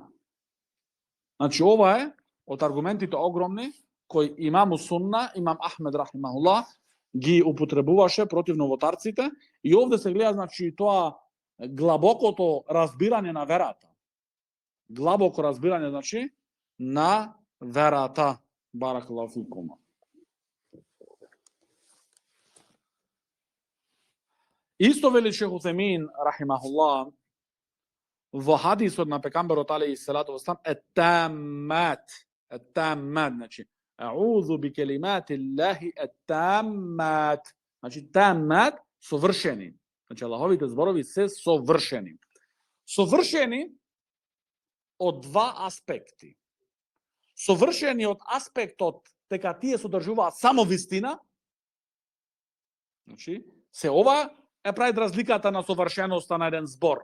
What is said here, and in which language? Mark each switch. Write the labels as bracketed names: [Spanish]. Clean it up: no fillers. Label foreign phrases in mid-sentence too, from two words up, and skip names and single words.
[Macedonian] Значи ова е од аргументите огромни кои имам Сунна, имам Ахмед рахимахуллах ги употребуваше против новотарците и овде се гледа значи тоа длабокото разбирање на верата. Длабоко разбирање значи на верата. [Arabic] بارك الله فيكم. [Macedonian] Исто вели шейх Утемин рахимахуллах во хадисот на пекамберот [Arabic] عليه الصلاة والسلام [Macedonian] ет-таммат, значи [Arabic] أعوذ بكلمات الله التامات. [Macedonian] Значи таммат совршени. Значи Аллаховите зборови се совршени. Совршени од два аспекти. Совршени од аспектот дека тие содржуваат само вистина. Значи се ова е прави разликата на совршеноста на еден збор.